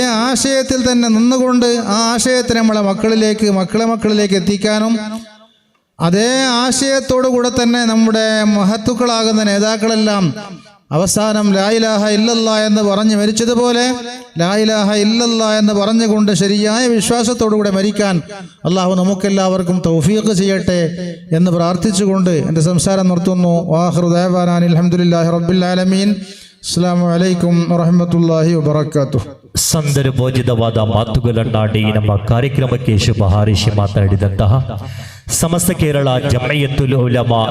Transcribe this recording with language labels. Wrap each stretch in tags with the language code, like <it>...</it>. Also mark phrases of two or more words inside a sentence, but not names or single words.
<ml>ആശയത്തിൽ തന്നെ നിന്നുകൊണ്ട് ആ ആശയത്തിനെ മക്കളെ മക്കളിലേക്ക് എത്തിക്കാനും, അതേ ആശയത്തോടു കൂടെ തന്നെ നമ്മുടെ മഹത്തുക്കളാകുന്ന നേതാക്കളെല്ലാം അവസാനം</ml> <ar>لا إله إلا الله</ar> <ml>എന്ന് പറഞ്ഞ് മരിച്ചതുപോലെ</ml> <ar>لا إله إلا الله</ar> <ml>എന്ന് പറഞ്ഞുകൊണ്ട് ശരിയായ വിശ്വാസത്തോടുകൂടെ മരിക്കാൻ അള്ളാഹു നമുക്കെല്ലാവർക്കും തൗഫീഖ് ചെയ്യട്ടെ എന്ന് പ്രാർത്ഥിച്ചുകൊണ്ട് എൻ്റെ സംസാരം നിർത്തുന്നു.</ml> <ar>وآخر دعوانا الحمد لله رب العالمين. السلام عليكم ورحمة الله وبركاته.</ar> <kn>ಸಂದರ್ಭೋಚಿತವಾದ ಮಾತುಗಳನ್ನಾಡಿ ನಮ್ಮ ಕಾರ್ಯಕ್ರಮಕ್ಕೆ ಶುಭ ಹಾರೈಸಿ ಮಾತನಾಡಿದಂತಹ സമസ്ത കേരള ജമയത്തുൽ ഉലമ</kn>